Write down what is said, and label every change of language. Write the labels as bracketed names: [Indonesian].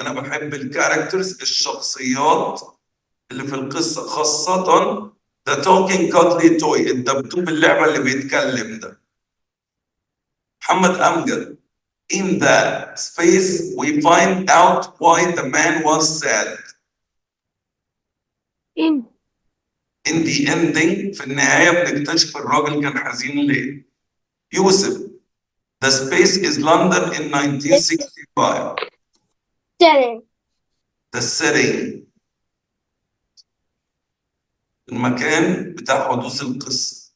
[Arabic] أنا بحب الكاركترز الشخصيات اللي في القصة، خاصة [English] the talking cuddly toy [Arabic] الدبدوب اللعبة اللي بيتكلم ده. محمد أمجد. [English] In the space we find out why the man was sad. In In the ending [Arabic] في النهاية بنكتشف الراجل كان حزين ليه. [English] يوسف. The space is London in 1965. setting. The setting [Arabic] المكان بتاع حدوث القصة.